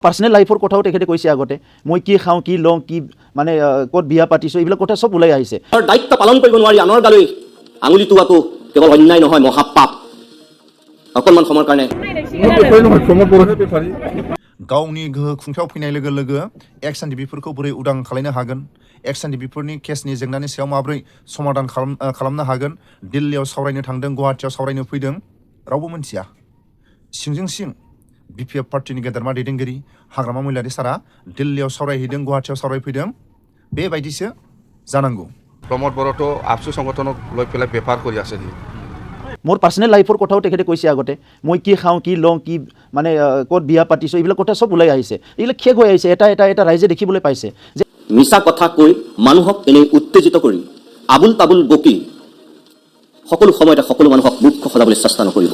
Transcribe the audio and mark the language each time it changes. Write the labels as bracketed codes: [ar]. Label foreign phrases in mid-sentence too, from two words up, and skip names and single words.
[en] personal life [as] কথাও তেখেতে কৈছে আগতে মই কি খাওঁ কি লওঁ কি মানে ক'ত বিয়া পাতিছোঁ এইবিলাক কথা চব ওলাই আহিছে। দায়িত্ব পালন কৰিব নোৱাৰি আনৰ গালৈ আঙুলি টোৱাটো কেৱল অন্যায় নহয় মহাপাপ। অকণমান সময়ৰ কাৰণে [brx] गावनि गोहो खुंथायाव फैनाय लोगो लोगो एक्स एनडिपिफोरखौ बोरै उदां खालामनो हागोन, एक्स एनडिपिफोरनि केसनि जेंनानि सायाव माबोरै समाधान खालामनो हागोन, दिल्लीयाव सावरायनो थांदों, गुवाहाटियाव सावरायनो फैदों, रावबो मिन्थिया। सिंजों सिं बिपिएफ पार्टिनि गेदेरमा दैदेनगिरि हाग्रामा महिलारि सारा दिल्लीयाव सावरायहैदों, गुवाहाटियाव सावरायफैदों, बेबायदिसो जानांगौ। [as] প্ৰমোদ বড়োতো আবচু সংগঠনক লৈ পেলাই বেপাৰ কৰি আছে। মোৰ [en] personal life [as] কথাও তেখেতে কৈছে আগতে মই কি খাওঁ কি লওঁ কি মানে ক'ত বিয়া পাতিছোঁ এইবিলাক কথা চব ওলাই আহিছে। এইবিলাক শেষ হৈ আহিছে, এটা এটা এটা ৰাইজে দেখিবলৈ পাইছে যে মিছা কথা কৈ মানুহক এনেই উত্তেজিত কৰি আবুল তাবুল বকি সকলো সময়তে সকলো মানুহক মুখ্য সলাবলৈ চেষ্টা নকৰিব।